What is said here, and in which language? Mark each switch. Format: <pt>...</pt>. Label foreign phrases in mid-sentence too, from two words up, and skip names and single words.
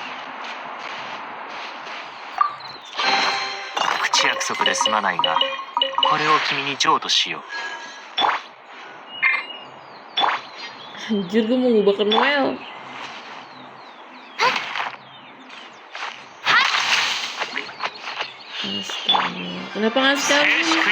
<ja>口約束で済まないが、これを君に譲渡しよう。</ja> <id>Anjir, gue mau ngubah ke Noel. Astaga, kenapa nggak sekali?</id>